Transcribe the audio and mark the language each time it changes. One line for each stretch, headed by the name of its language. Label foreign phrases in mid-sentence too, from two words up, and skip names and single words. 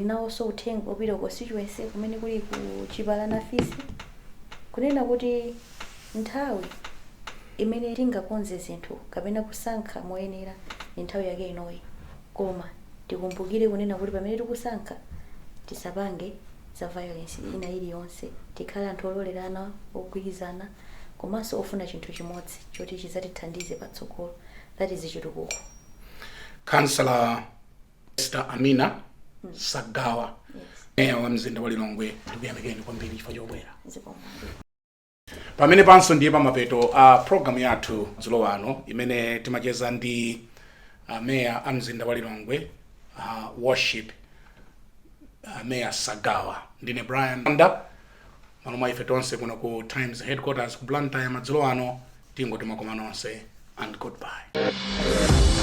Nyanja: nawonso uthenga upita ku constituency kumene kuli ku Chipalana Fisi kunena kuti nthawi imene tingakonze zinthu kapena kusankha moyenera ni nthawi yake inoyi koma tikumbukire kunena kuti pamene tikusankha tisapange za violence ina iliyonse tikhale anthu ololerana ogwirizana komanso ofuna chinthu chimodzi choti chizatithandize patsogolo
English: that is
Nyanja: chitukuko. Councillor Esther Amina Sagawa meya wa mzinda wa Lilongwe ndikuyamikeni kwambiri chifukwa chobwera pamene panso ndiye pamapeto program yathu dzulo wano imene timacheza ndi meya a mzinda wa Lilongwe worship meya Sagawa. Ndine Banda mwa ife tonse kuno ku Times headquarters ku Banda ya madzulo ano tingoti makoma nonse
English: and goodbye.